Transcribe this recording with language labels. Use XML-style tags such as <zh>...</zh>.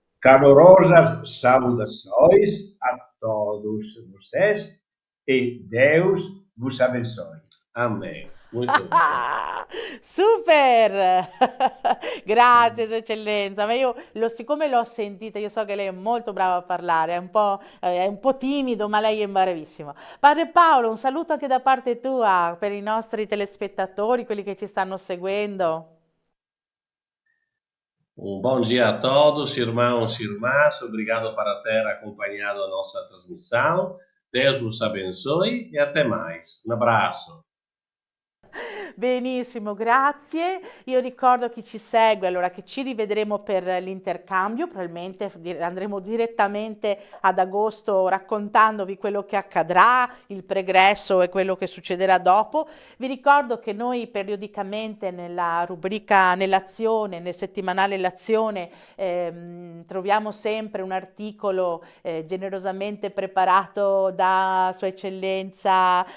<pt>Calorosas saudações a todos vocês e Deus vos abençoe.</pt> <it>Amen. Molto bene. Super! Grazie Sua Eccellenza, ma siccome l'ho sentita, io so che lei è molto brava a parlare, è un po' timido, ma lei è bravissimo. Padre Paolo, un saluto anche da parte tua per i nostri telespettatori, quelli che ci stanno seguendo.</it> <pt>Um bom dia a todos, irmãos e irmãs. Obrigado para ter acompanhado a nossa transmissão. Deus vos abençoe e até mais.</pt> <it>Un abbraccio. Benissimo, grazie. Io ricordo chi ci segue allora che ci rivedremo per l'intercambio, probabilmente andremo direttamente ad agosto raccontandovi quello che accadrà, il pregresso e quello che succederà dopo. Vi ricordo che noi periodicamente nella rubrica nell'azione, nel settimanale L'Azione, troviamo sempre un articolo generosamente preparato da Sua Eccellenza</it>